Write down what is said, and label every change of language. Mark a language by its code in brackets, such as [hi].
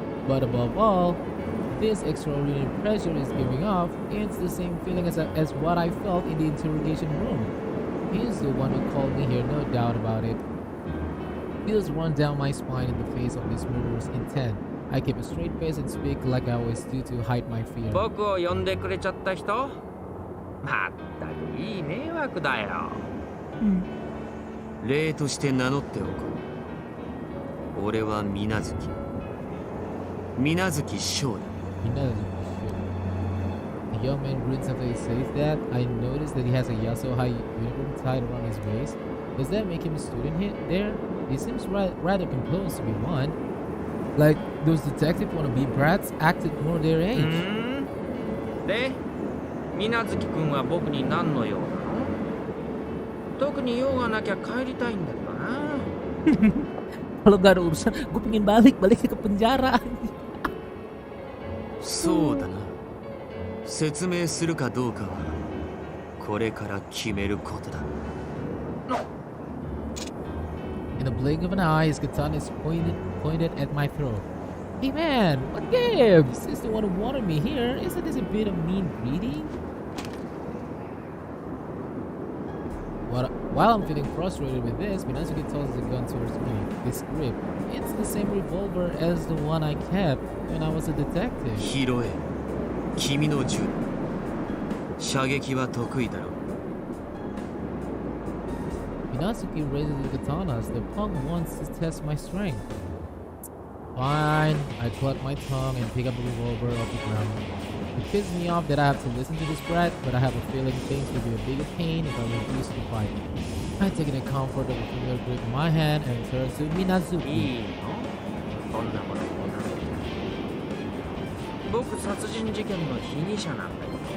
[en] But above all, this extraordinary pressure is giving off. It's the same feeling as what I felt in the interrogation room. He's the one who called me here, no doubt about it. Feels run down my spine in the face of this murderous intent. I keep a straight face and speak like I always do to hide my fear. [ja] 僕を呼んでくれちゃった人？まったくいい迷惑だよ。例として名乗っておこう。俺は水無月翔だ。 [en] He knows it. The young man grins after he says that. I notice that he has a Yasuhai uniform tied around his waist. Does that make him a student there? He seems rather composed to be one. Like those detective wannabe brats acted more their age. [ja] で、水無月君は僕に何の用なの？特に用がなきゃ帰りたいんだけどな。 [id] Kalau gak ada urusan, gue pengen balik ke penjara. [ja] そうだな。説明するかどうかはこれから決めることだ。 [en] In the blink of an eye, his katana is pointed at my throat. Hey man, what gives? Is the one who wanted me here? Isn't this a bit of mean greeting? While I'm feeling frustrated with this, Minazuki tosses the gun towards me. This grip, it's the same revolver as the one I kept when I was a detective. [ja] 拾え、君の銃。射撃は得意だろう。 [en] Minazuki raises the katana as the punk wants to test my strength. Fine, I cluck my tongue and pick up the revolver off the ground. It pisses me off that I have to listen to this brat, but I have a feeling things will be a bigger pain if I refuse to fight. I take the comfort of a familiar grip in my hand and turn to い Minazuki. [ja] いのそんなものもな僕殺人事件の被疑者なんだよ。